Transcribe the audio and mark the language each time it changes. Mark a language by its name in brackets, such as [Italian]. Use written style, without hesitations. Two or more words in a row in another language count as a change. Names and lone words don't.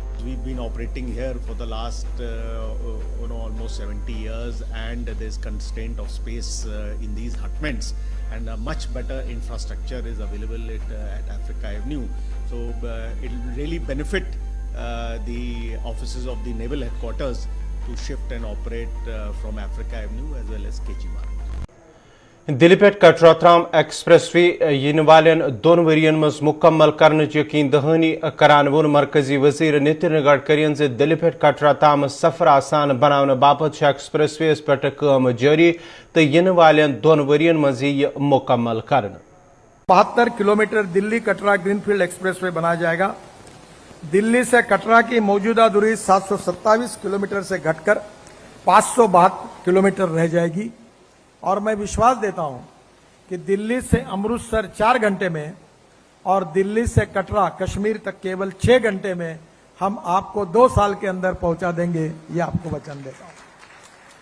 [English] We've been operating here for the last almost 70 years, and there's constraint of space in these hutments, and a much better infrastructure is available at Africa Avenue. So it will really benefit the offices of the naval headquarters to shift and operate from Africa Avenue as well as KG Marg. [Kashmiri] दिल्ली पे कटरा त्राम एक्सप्रेस वे इन वालन दोन वरियन मज मुकम्मल करने यकीन दहानी करान वोन मरकजी वजीर नितिन गडकरियन से दिल्ली पे कटरा ताम सफर आसान बनाने बाबत एक्सप्रेस वे पे काम जारी तो इन वालन दोन वरियन मज यह मुकम्मल करना। [Hindi] 72 किलोमीटर दिल्ली कटरा ग्रीनफील्ड एक्सप्रेसवे बनाया जाएगा। दिल्ली से कटरा की मौजूदा दूरी 727 किलोमीटर से घटकर 572 किलोमीटर रह जाएगी। और मैं विश्वास देता हूं कि दिल्ली से अमृतसर 4 घंटे में और दिल्ली से कटरा कश्मीर तक केवल 6 घंटे में हम आपको 2 साल के अंदर पहुंचा देंगे, ये आपको वचन देता हूं।